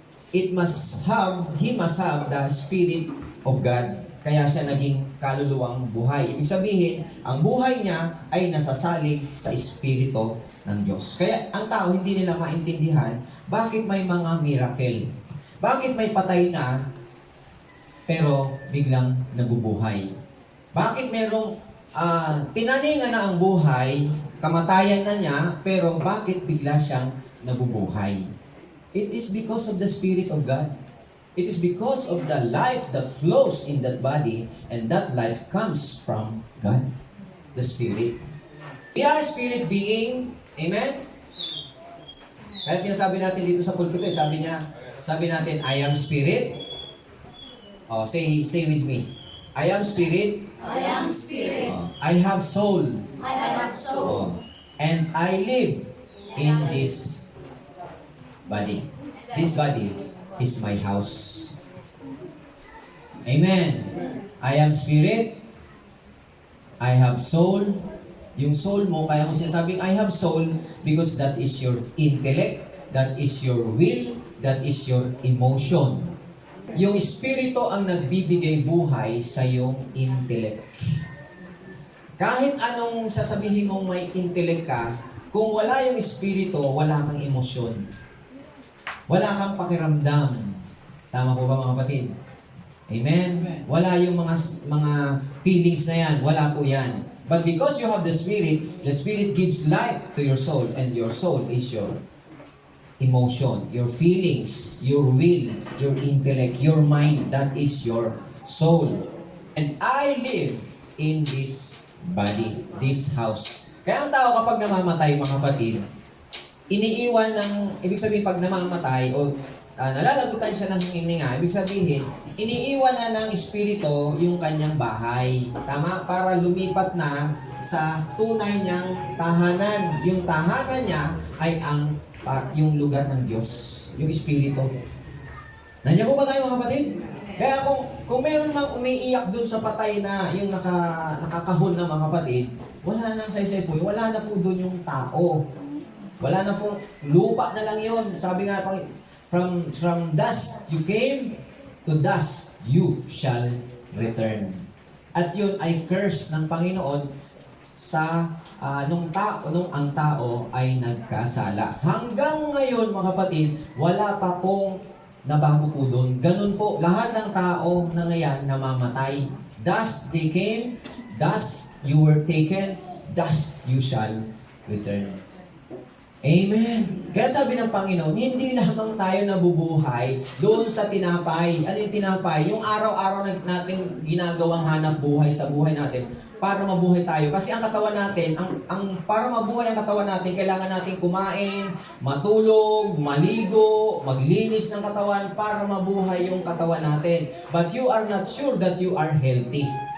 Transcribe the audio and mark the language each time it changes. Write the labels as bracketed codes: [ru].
[en] He must have the Spirit of God. [tl] Kaya siya naging kaluluwang buhay. Ibig sabihin, ang buhay niya ay nasasalig sa Espiritu ng Diyos. Kaya ang tao hindi nila maintindihan bakit may mga miracle. Bakit may patay na pero biglang nabubuhay. Bakit merong tinaningan na ang buhay, kamatayan na niya, pero bakit bigla siyang nabubuhay? It is because of the Spirit of God. It is because of the life that flows in that body, and that life comes from God, the Spirit. [en] We are spirit being. [tl] Amen? Kaya sinasabi natin dito sa pulpito, sabi natin, [en] I am spirit. Oh, say with me. I am spirit. I am spirit. I have soul. I have soul. And I live in this body. This body is my house. Amen. I am spirit. I have soul. [tl] Yung soul mo, kaya mo sinasabing [en] I have soul because that is your intellect, that is your will, that is your emotion. [tl] Yung Espiritu ang nagbibigay buhay sa iyong intellect. Kahit anong sasabihin mong may intellect ka, kung wala yung Espiritu, wala kang emosyon. Wala kang pakiramdam. Tama po ba, mga kapatid? Amen? Wala yung mga feelings na yan. Wala po yan. [en] But because you have the Spirit gives life to your soul, and your soul is your emotion, your feelings, your will, your intellect, your mind, that is your soul. And I live in this body, this house. [tl] Kaya ang tao kapag namamatay, mga kapatid, iniiwan ng, ibig sabihin pag namamatay o nalalagutan siya ng hininga, ibig sabihin, iniiwan na ng Espiritu yung kanyang bahay. Tama? Para lumipat na sa tunay niyang tahanan. Yung tahanan niya ay yung lugar ng Diyos, yung Espiritu. Nandiyan po ba tayo, mga kapatid? Kaya kung meron mang umiiyak dun sa patay na yung nakakahon na mga kapatid, wala nang saysay po, wala na po dun yung tao. Wala na po, lupa na lang yun. Sabi nga, [en] from dust you came, to dust you shall return. [tl] At yun ay curse ng Panginoon sa nung ang tao ay nagkasala. Hanggang ngayon, mga kapatid, wala pa pong nabago po doon. Ganun po, lahat ng tao na ngayon namamatay. [en] Dust they came, dust you were taken, dust you shall return. Amen. [tl] Kaya sabi ng Panginoon, hindi lamang tayo nabubuhay doon sa tinapay. Ano yung tinapay? Yung araw-araw natin ginagawang hanap buhay sa buhay natin para mabuhay tayo. Kasi ang katawan natin, para mabuhay ang katawan natin, kailangan natin kumain, matulog, maligo, maglinis ng katawan para mabuhay yung katawan natin. [en] But you are not sure that you are healthy.